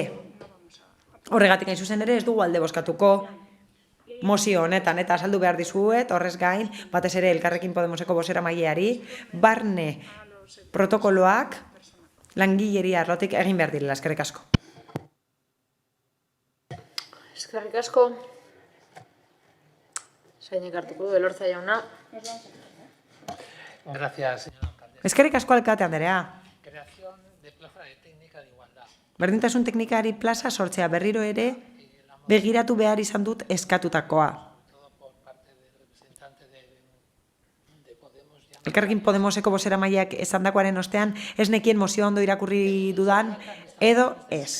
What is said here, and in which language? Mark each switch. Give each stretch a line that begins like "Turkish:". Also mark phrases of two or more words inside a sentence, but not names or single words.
Basque: Horregatik hain zuzen ere ez dugu alde bozkatuko mozio honetan eta azaldu behar dizuet, horrez gain, batez ere Elkarrekin Podemoseko bozeramaileari, barne protokoloak langileria arlotik egin behar direla. Eskerrik asko. Eskerrik asko. Zeinek hartuko du, Elorza jauna.
Spanish: Gracias, señora alcaldesa.
Basque: Eskerrik asko alkate Andrea.
Spanish: Creación de plaza de técnica de igualdad.
Basque: Berdintasun teknikari plaza sortzea berriro ere begiratu behar izan dut eskatutakoa. Elkarrekin Podemoseko bozeramaileak esandakoaren ostean ez nekien mozio ondo irakurri dudan edo ez.